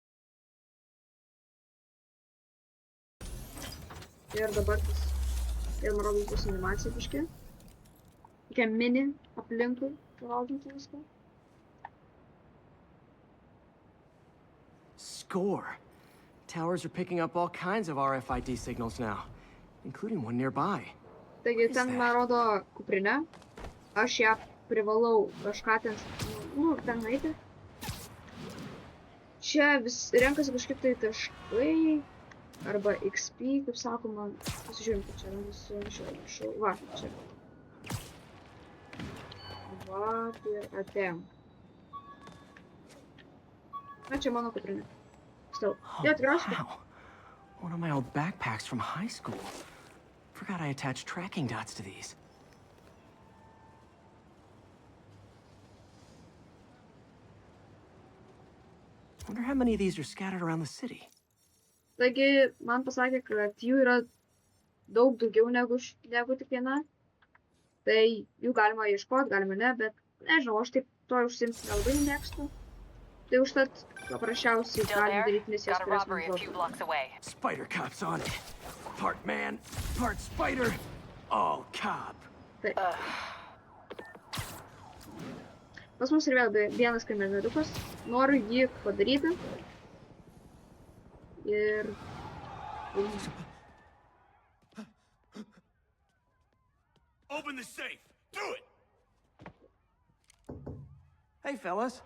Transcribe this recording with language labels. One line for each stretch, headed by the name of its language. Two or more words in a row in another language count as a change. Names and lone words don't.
Lithuanian: Ir dabar tas... Ir man rodos bus animacija biškį. Tokia mini aplinkui, valdinti viską.
English: Score! Towers are picking up all kinds of RFID signals now, including one nearby.
Lithuanian: Taigi, ten man rodo kuprinę. Aš ją privalau kažką ten... ten eiti. Čia vis renkasi kažkaip tai taškai arba XP, kaip sakoma. Pasižiūrim, kaip čia rašau. Va, čia. Va, ir atėjom. Na, čia mano kuprinė. Stau. Jo, tikriausiai.
English: Wow. One of my old backpacks from high school. Forgot I attached tracking dots to these. Wonder how many of these are scattered around the city.
Lithuanian: Taigi, man pasakė, kad jų yra daug daugiau negu tik viena. Tai jų galima ieškoti, galima ne, bet nežinau, aš taip to užsimti nelabai mėgstu. Tai užtat paprasčiausiai galim daryti misijas, kurias man duotų.
English: Spider Cop's on it. Part man, part spider, all cop.
Lithuanian: Taip. Pas mus ir vėl vienas kamermedukas. Noriu jį padaryti. Ir...
English: Open the safe. Do it. Hey, fellas.